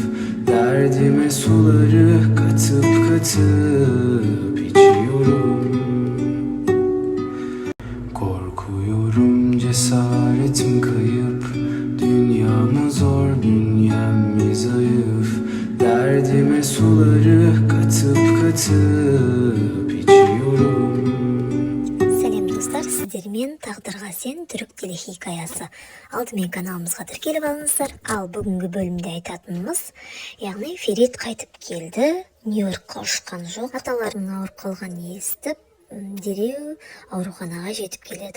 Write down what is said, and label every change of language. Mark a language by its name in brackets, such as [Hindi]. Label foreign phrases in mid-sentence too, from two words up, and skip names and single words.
[Turkish] Derdime suları katıp katıp içiyorum. Korkuyorum cesaretim kayıp. Dünyamı zor, bünyem mi zayıf? Derdime suları katıp katıp içiyorum. [Kazakh] Сәлем достар, сіздер мен Тағдырға сен түрік теле хикаясы. Алдымен каналымызға тіркеліп алыңыздар. Ал бүгінгі бөлімде айтатынымыз, яғни Ферит қайтып келді, Нью-Йоркқа ұшқан жоқ. Аталарының ауырып қалғанын естіп, дереу ауруханаға жетіп келеді.